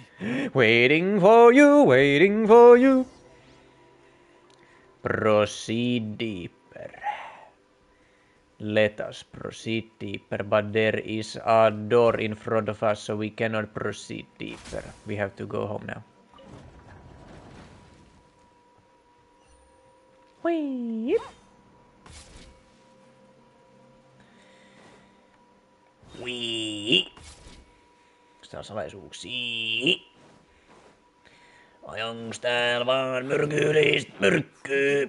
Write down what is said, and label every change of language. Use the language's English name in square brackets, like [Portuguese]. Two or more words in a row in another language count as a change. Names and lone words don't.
[English] Waiting for you, waiting for you. Proceed deeper. Let us proceed deeper, but there is a door in front of us, so we cannot proceed deeper. We have to go home now. Whee! Whee! [Finnish] Tää on salaisuuksia. Ai onks täällä vaan myrkyllistä myrkkyä?